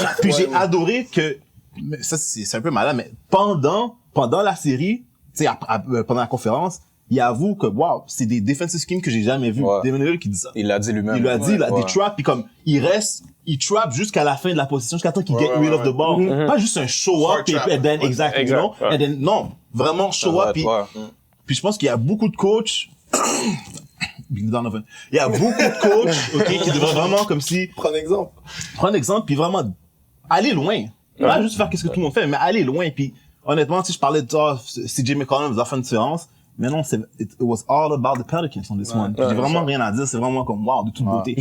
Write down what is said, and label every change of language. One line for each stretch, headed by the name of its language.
French: Puis j'ai adoré que, ça c'est un peu malade, mais pendant la série, tu sais, pendant la conférence, il avoue que, wow, c'est des defensive schemes que j'ai jamais vu. Devin Lillard qui dit ça. Il l'a dit lui-même. Il l'a dit, là, des traps, puis comme, il trap jusqu'à la fin de la position, jusqu'à temps qu'il get rid of the ball.
English: Pas juste un show-up, and then, exactly, you know?
French: And then, non, vraiment show-up, puis je pense qu'il y a beaucoup de coachs, Donovan. Il y a beaucoup de coachs, OK, qui devraient vraiment, comme si... Prends exemple, puis vraiment, aller loin. Pas juste faire qu'est-ce que tout le monde fait, mais aller loin, puis honnêtement, si je parlais de ça, CJ McCollum va faire une différence, mais non, it was all about the Pelicans on this one. J'ai vraiment rien à dire, c'est vraiment comme wow, de toute beauté.